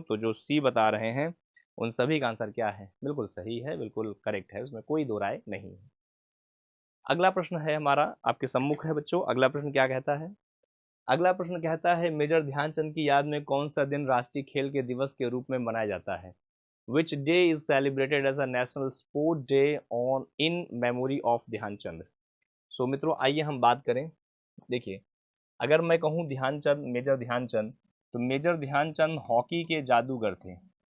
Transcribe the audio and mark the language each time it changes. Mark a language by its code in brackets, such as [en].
[hi] तो जो सी बता रहे हैं उन सभी का आंसर क्या है? बिल्कुल सही है, बिल्कुल करेक्ट है, उसमें कोई दो राय नहीं है। अगला प्रश्न है हमारा, आपके सम्मुख है बच्चों। अगला प्रश्न क्या कहता है? अगला प्रश्न कहता है मेजर ध्यानचंद की याद में कौन सा दिन राष्ट्रीय खेल के दिवस के रूप में मनाया जाता है? [en] Which day is celebrated as a national sport day on in memory of Dhyanchand? [hi] सो मित्रों आइए हम बात करें। देखिए, अगर मैं कहूँ ध्यानचंद, मेजर ध्यानचंद, तो मेजर ध्यानचंद हॉकी के जादूगर थे।